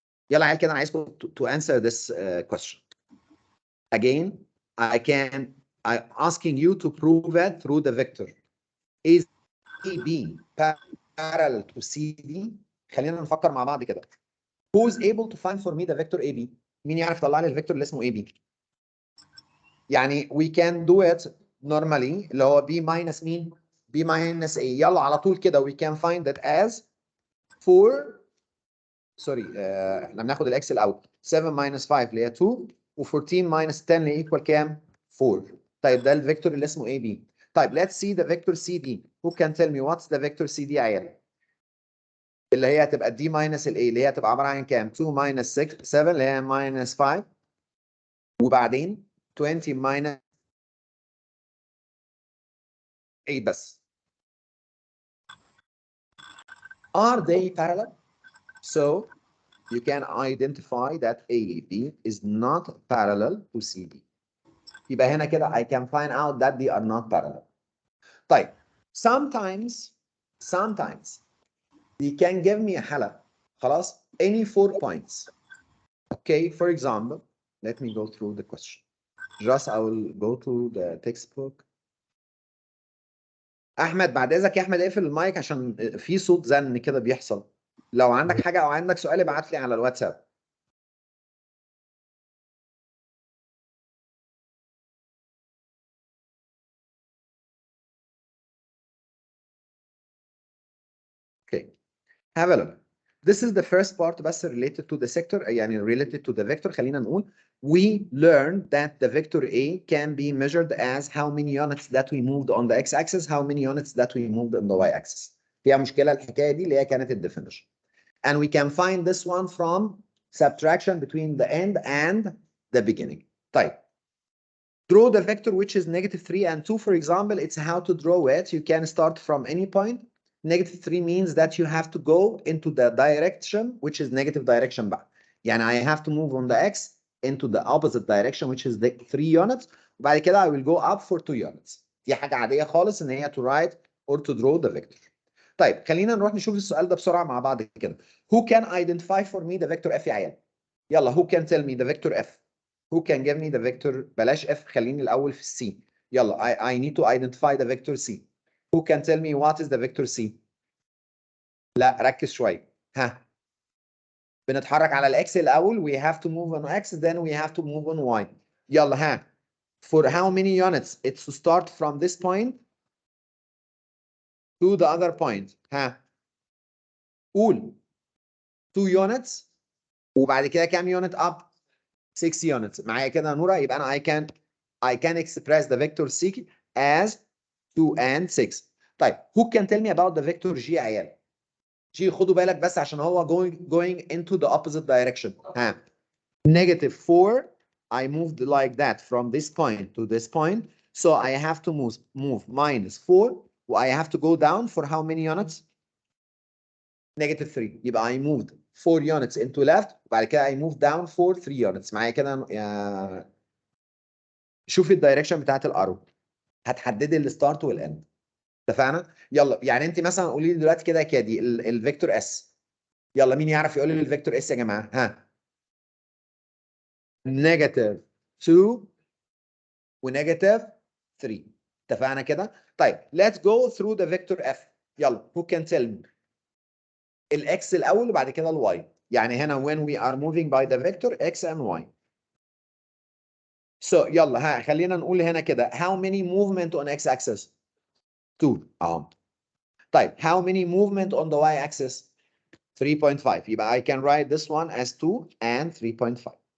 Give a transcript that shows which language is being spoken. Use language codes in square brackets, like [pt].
[ar] يلا عيال كده انا عايزكم [en] to answer this question. Again, I'm asking you to prove it through the vector. Is AB parallel to CD? [ar] خلينا نفكر مع بعض كده. [en] Who is able to find for me the vector AB? [ar] مين يعرف يطلع لي الفيكتور اللي اسمه AB؟ يعني [en] we can do it normally اللي هو b minus مين؟ b minus a. [ar] يلا على طول كده [en] we can find that as 4 [ar] سوري احنا بناخد الاكس الاول 7 minus 5 اللي هي 2 و14 minus 10 اللي equal كام؟ 4. طيب ده الفيكتور اللي اسمه AB. [en] طيب let's see the vector CD. Who can tell me what's the vector CD [ar] يا عيال؟ اللي هي هتبقى D minus ال A اللي هي هتبقى عبارة عن كام؟ 2 minus 6 7 اللي هي minus 5 وبعدين 20 minus 8 بس. [en] Are they parallel? So you can identify that AB is not parallel to CD. [ar] يبقى هنا كده [en] I can find out that they are not parallel. طيب sometimes they can give me a حالة خلاص any 4 points. Okay, for example, let me go through the question. Just I will go to the textbook. [ar] احمد بعد اذنك يا احمد اقفل المايك عشان في صوت زن كده بيحصل. لو عندك حاجه او عندك سؤال ابعت لي على الواتساب. [en] Okay. Have a look. This is the first part بس related to the sector يعني related to the vector. [ar] خلينا نقول [en] we learned that the vector A can be measured as how many units that we moved on the x-axis, how many units that we moved on the y-axis. [ar] فيها مشكلة الحكاية دي اللي هي كانت الديفينيشن. [en] And we can find this one from subtraction between the end and the beginning. [ar] طيب. [en] Draw the vector which is -3 and 2 for example. It's how to draw it. You can start from any point. -3 means that you have to go into the direction which is negative direction بقى. يعني I have to move on the x into the opposite direction which is the 3 units. [ar] وبعد كده [en] I will go up for 2 units. دي حاجة عادية خالص ان هي to write or to draw the vector. [ar] طيب خلينا نروح نشوف السؤال ده بسرعة مع بعض كده. [en] Who can identify for me the vector f يا عيال؟ يلا who can tell me the vector f? Who can give me the vector [ar] بلاش f خليني الأول في C. [en] يلا I need to identify the vector C. Who can tell me what is the vector C? [ar] لا ركز شوية. ها بنتحرك على الإكس الأول. [en] We have to move on X then we have to move on Y. يلا ها. For how many units? It's to start from this point to the other point. [ar] ها قول 2 units وبعد كده كام يونت اب 6 يونتس معايا كده يا نورا. [en] يبقى انا I can express the vector C as 2 and 6. طيب who can tell me about the vector G يا عيال؟ G [ar] خدوا بالك بس عشان هو [en] going into the opposite direction. ها -4 I moved like that from this point to this point so I have to move -4 و I have to go down for how many units؟ -3. يبقى I moved 4 units into left [ar] وبعد كده [en] I moved down for 3 units. [ar] معايا كده يا شوف الدايركشن بتاعت الارو هتحددي الستارت والاند. اتفقنا؟ يلا يعني انت مثلا قولي لي دلوقتي كده يا كادي الفيكتور اس. يلا مين يعرف يقول لي الفيكتور اس يا جماعه؟ ها -2 و-3. [en] اتفقنا كده؟ طيب let's go through the vector f. يلا who can tell me [ar] الاكس الاول وبعد كده الواي. [en] يعني هنا when we are moving by the vector x and y. So يلا ها خلينا نقول هنا كده how many movement on x axis 2 اهو. طيب how many movement on the y axis 3.5. يبقى I can write this one as 2 and 3.5.